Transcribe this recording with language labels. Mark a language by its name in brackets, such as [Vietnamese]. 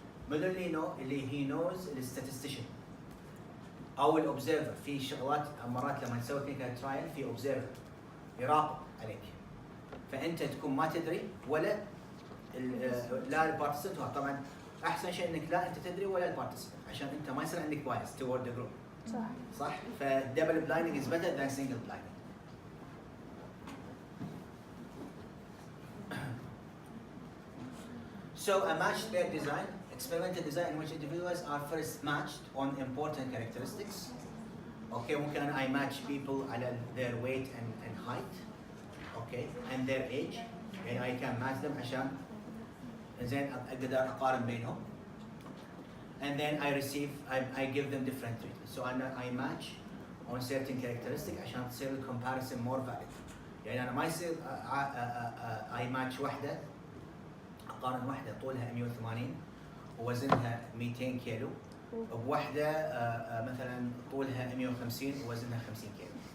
[Arabic] من اللي [English] he knows [Arabic] الستاتستيشن او الاوبزرفر. في شغلات مرات لما نسوي كلينيكال ترايل في اوبزرفر يراقب عليك، فانت تكون ما تدري ولا لا البارتيسيبنت. طبعا احسن شيء انك لا انت تدري ولا البارتيسيبنت عشان انت ما يصير عندك بايس [English] toward the group. [Arabic] صح؟ فالدبل بلايندنج [English] is better than single blinding. So a matched pair design, experimental design in which individuals are first matched on important characteristics. Okay, ممكن I match people على their weight and height. Okay, and their age. [Arabic] يعني [English] I can match them [Arabic] عشان زين اقدر اقارن بينهم. [English] And then I give them different treatments. So I match on certain characteristics [Arabic] عشان تصير ال [English] comparison more valid. [Arabic] يعني انا ما يصير I match واحدة اقارن واحدة طولها 180 ووزنها 200 كيلو بواحدة مثلا طولها 150 ووزنها 50 كيلو.